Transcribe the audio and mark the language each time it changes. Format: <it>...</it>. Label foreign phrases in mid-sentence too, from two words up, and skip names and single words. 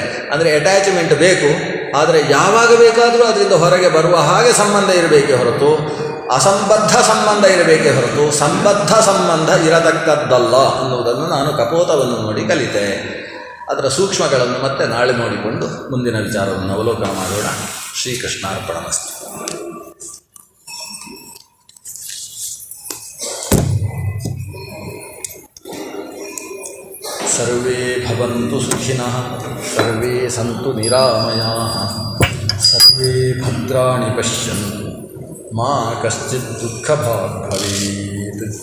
<kn>ಅಂದರೆ ಅಟ್ಯಾಚ್ಮೆಂಟ್ ಬೇಕು, ಆದರೆ ಯಾವಾಗ ಬೇಕಾದರೂ ಅದರಿಂದ ಹೊರಗೆ ಬರುವ ಹಾಗೆ ಸಂಬಂಧ ಇರಬೇಕೇ ಹೊರತು ಅಸಂಬದ್ಧ ಸಂಬಂಧ ಇರಬೇಕೇ ಹೊರತು ಸಂಬದ್ಧ ಸಂಬಂಧ ಇರತಕ್ಕದ್ದಲ್ಲ ಅನ್ನುವುದನ್ನು ನಾನು ಕಪೋತವನ್ನು ನೋಡಿ ಕಲಿತೆ. ಅದರ ಸೂಕ್ಷ್ಮಗಳನ್ನು ಮತ್ತೆ ನಾಳೆ ನೋಡಿಕೊಂಡು ಮುಂದಿನ ವಿಚಾರವನ್ನು ಅವಲೋಕನ ಮಾಡೋಣ. ಶ್ರೀಕೃಷ್ಣಾರ್ಪಣಮಸ್ತು.</kn> <sa>ಸರ್ವೇ ಭವಂತು ಸುಖಿನಃ, ಸರ್ವೇ ಸಂತು ನಿರಾಮಯಾಃ, ಸರ್ವೇ ಭದ್ರಾಣಿ ಪಶ್ಯಂತು, ಮಾ ಕಶ್ಚಿತ್ ದುಃಖಭಾಗ್ ಭವೇತ್.</sa>